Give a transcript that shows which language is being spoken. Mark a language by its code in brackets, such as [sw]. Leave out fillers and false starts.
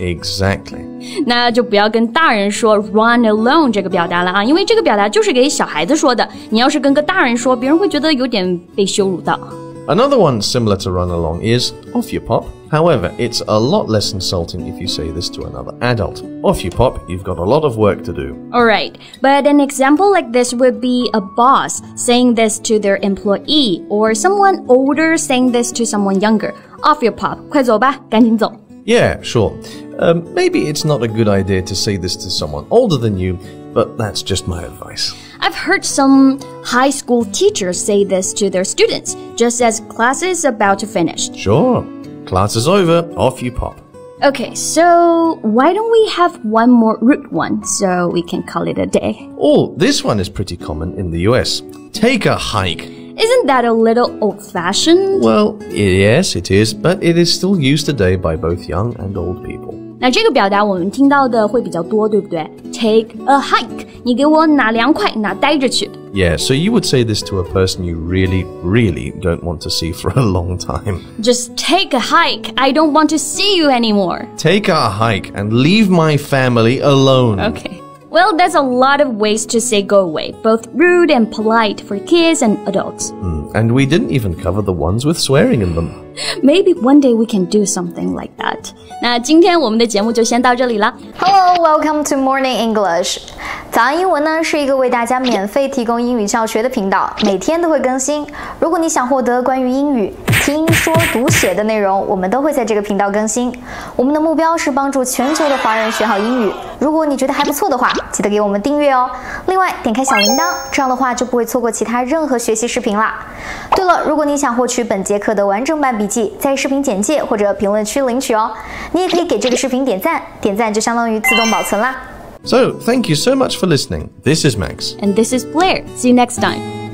[en] Exactly. [zh] 那就不要跟大人说 [en] run alone [zh] 这个表达了啊，因为这个表达就是给小孩子说的。你要是跟个大人说，别人会觉得有点被羞辱到。 [en] Another one similar to run along is off you pop. However, it's a lot less insulting if you say this to another adult. Off you pop, you've got a lot of work to do. Alright, but an example like this would be a boss saying this to their employee or someone older saying this to someone younger. Off your pop, [zh] 快走吧，赶紧走。 [en] Yeah, sure. Maybe it's not a good idea to say this to someone older than you, but that's just my advice. I've heard some high school teachers say this to their students, just as class is about to finish. Sure. Class is over, off you pop. Okay, so why don't we have one more rude one so we can call it a day? Oh, this one is pretty common in the US. Take a hike. Isn't that a little old-fashioned? Well, yes, it is, but it is still used today by both young and old people. [zh] 那这个表达我们听到的会比较多，对不对？ [en] Take a hike. [zh] 你给我哪凉快哪待着去。 [en] Yeah, so you would say this to a person you really, really don't want to see for a long time. Just take a hike. I don't want to see you anymore. Take a hike and leave my family alone. Okay. Well, there's a lot of ways to say go away, both rude and polite for kids and adults. And we didn't even cover the ones with swearing in them. Maybe one day we can do something like that. [zh] 那今天我们的节目就先到这里啦。 [en] Hello, welcome to Morning English. [zh] 早安英文呢是一个为大家免费提供英语教学的频道，每天都会更新。如果你想获得关于英语听说读写的内容，我们都会在这个频道更新。我们的目标是帮助全球的华人学好英语。如果你觉得还不错的话，记得给我们订阅哦。另外，点开小铃铛，这样的话就不会错过其他任何学习视频啦。对了，如果你想获取本节课的完整版笔记，在视频简介或者评论区领取哦。你也可以给这个视频点赞，点赞就相当于自动保存啦。 [en] So, thank you so much for listening. This is Max. And this is Blair. See you next time.